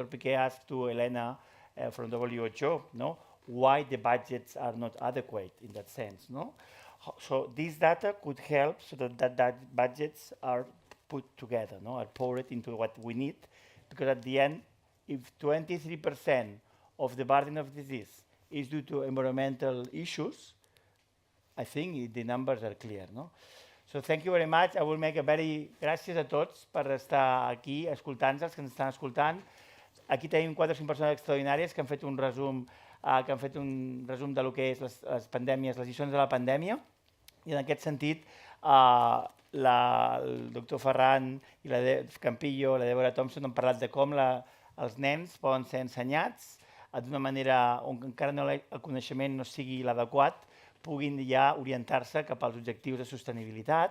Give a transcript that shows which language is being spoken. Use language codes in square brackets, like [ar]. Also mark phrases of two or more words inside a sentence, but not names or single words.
[en] Piquet, asked to Elena from WHO, why the budgets are not adequate in that sense, So this data could help so that budgets are put together, are poured into what we need, because at the end, if 23% of the burden of disease is due to environmental issues, I think the numbers are clear, So thank you very much. I will make a very... [ca] Gràcies a tots per estar aquí escoltant-nos, els que ens estan escoltant. Aquí tenim 4 o 5 persones extraordinàries que han fet un resum de lo que és les pandèmies, les lliçons de la pandèmia. I en aquest sentit, el doctor Ferran i la Campillo, la Débora Thompson han parlat de com els nens poden ser ensenyats d'una manera on encara el coneixement no sigui l'adequat, puguin ja orientar-se cap als objectius de sostenibilitat.